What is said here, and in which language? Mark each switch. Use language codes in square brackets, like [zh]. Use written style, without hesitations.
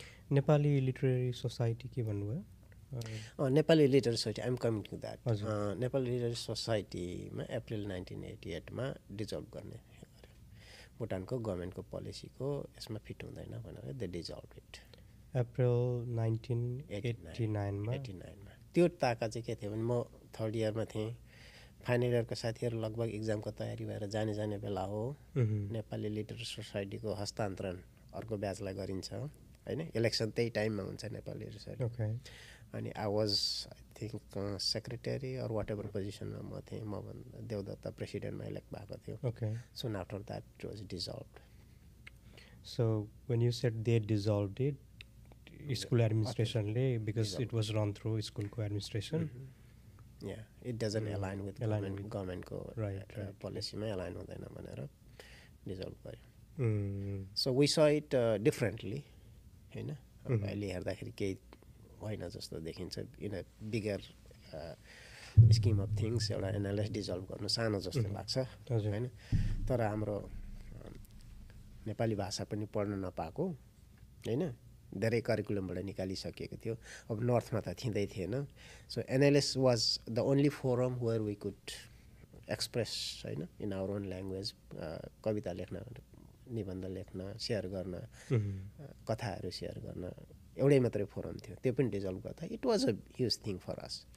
[ne] Nepali literary society के भन्नुभयो? [en] Nepali literary society, I'm coming to that. [ne] Nepali literary सोसाइटीमा अप्रिल 1988मा डिजल्भ गर्ने भुटानको गभर्मेन्टको पोलिसीको यसमा फिट हुँदैन भनेर [en] They dissolve it. [ne] अप्रिल 1989मा। त्यो ताका चाहिँ के थियो भने म 3rd इयरमा थिएँ, फाइनल इयरको साथीहरू लगभग इक्जामको तयारी भएर जाने बेला हो। नेपाली लिटरेरी सोसाइटीको हस्तान्तरण अर्को ब्याचलाई गरिन्छ होइन। इलेक्सन त्यही टाइममा हुन्छ नेपाली लिटरेरी सोसाइटी। अनि [en] I was I think secretary or whatever [ne] पोजिसनमा म थिएँ। म देवदत्ता प्रेसिडेन्टमा इलेक्ट भएको थियो। [en] Soon after that it was dissolve. So when you said they dissolved it, school administrationले, because it was run through schoolको administration. Yeah, it doesn't align with [ne] governmentको पोलिसीमै align हुँदैन भनेर dissolve गर्यो। [en] So we saw it differently होइन। [ne] अहिले हेर्दाखेरि केही होइन जस्तो देखिन्छ। [en] in a bigger scheme of things [ne] एउटा एनालाइस डिजल्भ गर्नु सानो जस्तो लाग्छ होइन। तर हाम्रो नेपाली भाषा पनि पढ्न नपाएको होइन, धेरै करिकुलमबाट निकालिसकिएको थियो। अब नर्थमा त थिँदै थिएन। [en] So NLS was the only forum where we could express होइन in our own language. [ne] कविता लेख्न, निबन्ध लेख्न, सेयर गर्न, कथाहरू सेयर गर्न एउटै मात्रै फोरम थियो। त्यो पनि डिजल्भ गर्दा [en] It was a huge thing for us.